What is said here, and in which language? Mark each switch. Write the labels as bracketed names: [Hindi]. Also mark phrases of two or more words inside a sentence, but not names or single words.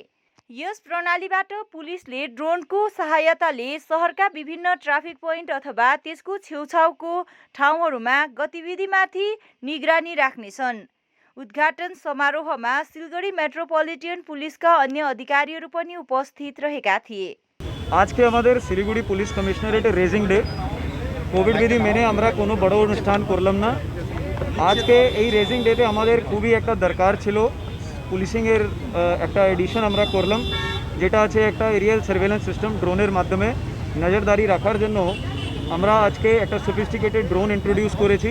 [Nepali] यस प्रणालीबाट पुलिसले ड्रोनको सहायताले शहरका विभिन्न [English] traffic point [Nepali] अथवा त्यसको छेउछाउको ठाउँहरूमा गतिविधिमाथि निगरानी राख्नेछन्। उद्घाटन समारोहमा सिलगढी मेट्रोपोलिटन पुलिसका अन्य अधिकारीहरू पनि उपस्थित रहेका थिए। [Bangla] আজকে আমাদের শিলিগুড়ি পুলিশ কমিশনারেটে [English] raising day. [Bangla] কোভিড বিধি মেনে আমরা কোনো বড় অনুষ্ঠান করলাম না। আজকে এই [English] raising day [Bangla] আমাদের খুবই একটা দরকার ছিল। পুলিশিংয়ের একটা এডিশন আমরা করলাম, যেটা আছে একটা [English] aerial surveillance system, [Bangla] ড্রোনের মাধ্যমে নজরদারি রাখার জন্য আমরা আজকে একটা [English] sophisticated drone introduce [Bangla] করেছি।